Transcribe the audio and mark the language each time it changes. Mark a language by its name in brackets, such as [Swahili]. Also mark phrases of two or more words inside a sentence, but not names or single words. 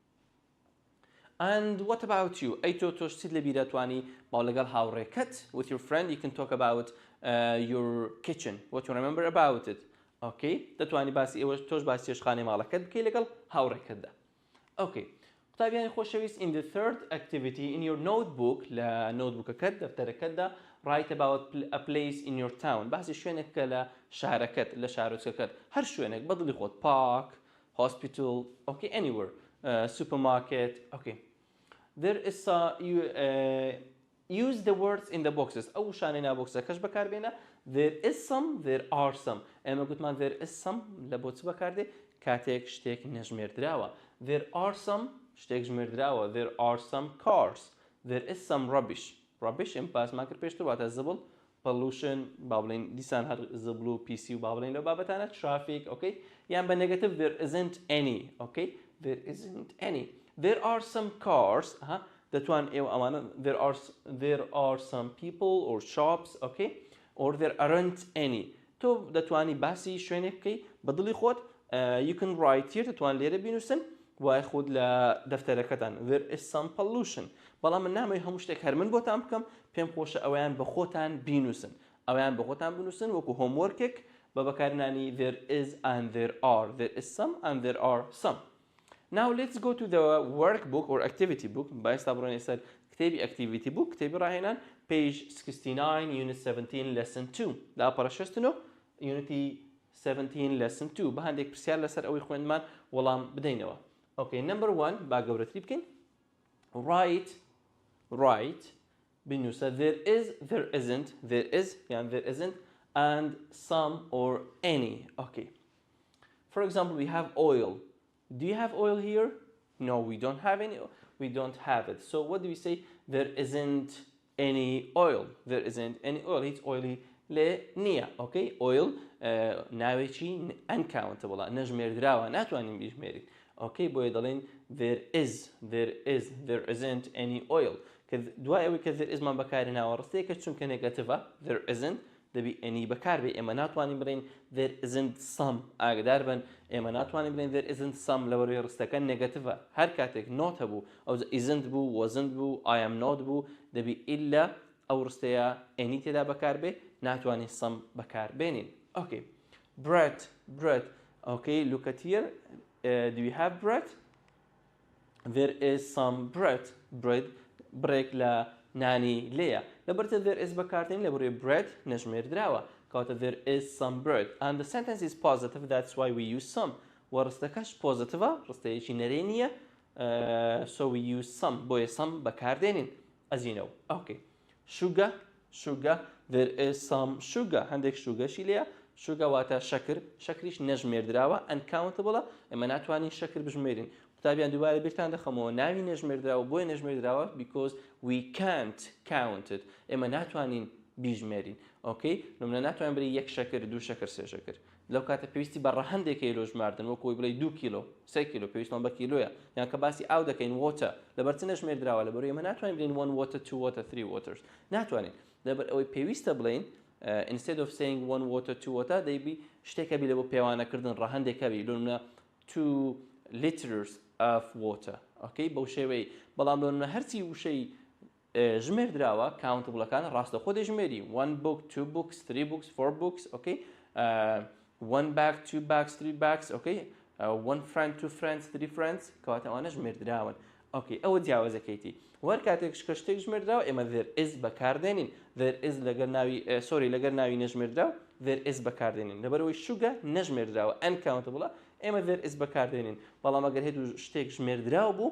[English] and what about you [Central Kurdish] ئەی تۆش چیت لە بیرە توانی باو لەگەڵ هاوڕێکەت [English] with your friend you can talk about your kitchen what you remember about it okay [Central Kurdish] دەتوانی باسی ئێوە تۆش باسی چێشتخانەی ماڵەکەت بکەی لەگەڵ هاوڕێکەتدا [English] okay [Central Kurdish] قوتابیانی خۆشەویست [English] in the third activity in your notebook [Central Kurdish] لە نۆتبوکەکەت دەفتەرەکەتدا [English] write about a place in your town [Central Kurdish] باسی شوێنێک کە لە شارەکەت لە شارۆچکەکەت هەر شوێنێک بەدڵی خۆت [English] park hospital okay anywhere supermarket okay there is use the words in the boxes [Central Kurdish] ئەو شانەی ناوبۆکسەکەش بەکاربێنە [English] there is some there are some [Central Kurdish] ئێمە گوتمان [English] there is some [Central Kurdish] لە بۆ چ بەکاردێ کاتێک شتێک نەژمێردراوە [English] there are some [Central Kurdish] شتێک ژمێردراوە [English] there are some cars there is some rubbish [Central Kurdish] ئێمە باسمان کرد پێشتر واتە زبڵ pollution با بڵێن دیسان هەر زبڵ و PC و با بڵێن لەو بابەتانە [English] traffic okay [Central Kurdish] یان بە [English] negative there isn't any okay there isn't any there are some cars [Central Kurdish] دەتوان ئێوە ئەمانە there [English] are some people or shops okay or there aren't any [Central Kurdish] تۆ دەتوانی باسی شوێنێک بکەی بەدڵی خۆت [English] you can write here [Central Kurdish] دەتوان لێرە بینووسن وای خود لە دەفتەرەکەتان [English] there is some pollution [Central Kurdish] بەڵام من نامەوێت هەموو شتێک هەر من بۆتان بکەم پێم خۆشە ئەویان بە خۆتان بینووسن وەکو homeworkێک بە بەکارهێنانی [English] there is and there is some and there are some now let's go to the workbook or activity book [Central Kurdish] بایستا بڕۆین سەر کتێبی [English] activity book [Central Kurdish] کتێبی ڕاهێنان [English] page 69 unit 17 lesson 2 [Central Kurdish] لاپەڕە 69 [English] unity 17 lesson 2 [Central Kurdish] بە هەندێک پرسیار لەسەر ئەوەی خوێندمان وەڵام بدەینەوە [English] okay number 1 [Central Kurdish] با گەورەتری بکەین [English] write بنووسە there is there isn't there is یان there isn't and some or any okay for example we have oil do you have oil here no we don't have any we don't have it so what do we say there isn't any oil it's oily [Central Kurdish] لێ نییە [English] okay oil [Central Kurdish] ناوێکی ئەنکاونتەبڵە نەژمێردراوە ناتوانین بیژمێرین ئۆکەی بۆیە دەڵێن [English] there isn't any oil [Central Kurdish] کە دوای ئەوەی کە [English] there isمان [Central Kurdish] بەکارهێناوە ڕستەیە کە چونکە نێگاتیڤە [English] there isn't [Central Kurdish] دەبی any بەکار بێ ئێمە ناتوانین بڵێن [English] there isn't some [Central Kurdish] ئاگادار بن ئێمە ناتوانین بڵێن [English] there isn't some [Central Kurdish] لەبەرەوەی ڕستەکە نێگاتیڤە هەر کاتێک not هەبوو ئەو isn't بوو wasn't بوو [English] I am not [Central Kurdish] بوو دەبی ئیلا ئەو ڕستەیە any تێدا بەکار بێ ناتوانین some بەکار بێنین [English] okay bread okay look at here do we have bread there is some bread break [Central Kurdish] لە نانی لێیە لەبەرتە [English] there is [Central Kurdish] بەکارتێن لەبەرەوەی [English] bread [Central Kurdish] نەژمێردراوە کەواتە [English] there is some bread and the sentence is positive that's why we use some [Central Kurdish] و ڕستەکەش پۆزیتیڤە ڕستەیەکی نەرێ نییە [English] so we use some بۆیە some بەکاردێنین as you know okay sugar there is some sugar [Central Kurdish] هەندێک شوگەشی لێیە شوگە واتە شەکریش نەژمێردراوە uncountable ئێمە ناتوانین شەکر بژمێرین قوتابیان دووبارە بیرتان دەخەمەوە ناوی نەژمێردراوە بۆیە نەژمێردراوە [English] because we can't count it [Central Kurdish] ئێمە ناتوانین بیژمێرین ئۆکەی نمونە ناتوانین بڵێ یەک شەکر دوو شەکر سێ شەکر لەو کاتە پێویستی بە ڕەهەندێک کیلۆ ژماردن وەکوی بڵێ 2 کیلۆ 3 کیلۆ پێویستمان بە کیلۆیە یان کە باسی ئاو دەکەین water لەبەر چ نەژمێردراوە لەبەر ئێمە ناتوانین بڵێن [English] 1 water 2 water 3 waters [Central Kurdish] ناتوانین لەبەر ئەوەی پێویستە بڵێن [English] instead of saying 1 water 2 water [Central Kurdish] دەیبی شتێکە بی لە بۆ پێوانەکردن ڕەهەندێکە بی لەنمونە [English] 2 liters of water okay [Central Kurdish] بەو شێوەی بەڵام لەنمونە هەرچی وشەی ژمێردراوە countable-ەکان ڕاستەخۆ دەژمێری [English] 1 book 2 books 3 books 4 books okay 1 bag 2 bags 3 bags okay 1 friend 2 friends 3 friends [Central Kurdish] کەواتە ئەوانە ژمێردراون okay ئەوە جیاوازەکەیتی وەر کاتێک کە شتێک ژمێردراوە ئێمە [English] there is [Central Kurdish] بەکاردێنین [English] there is [Central Kurdish] لەگەر ناوی لەگەر ناوی نەژمێردراوە [English] there is [Central Kurdish] بەکاردێنین لەبەرەوەی شوگە نەژمێردراوە uncountable ئێمە [English] there is [Central Kurdish] بەکاردێنین بەڵام ئەگەر هێدوو شتێک ژمێردراوە بوو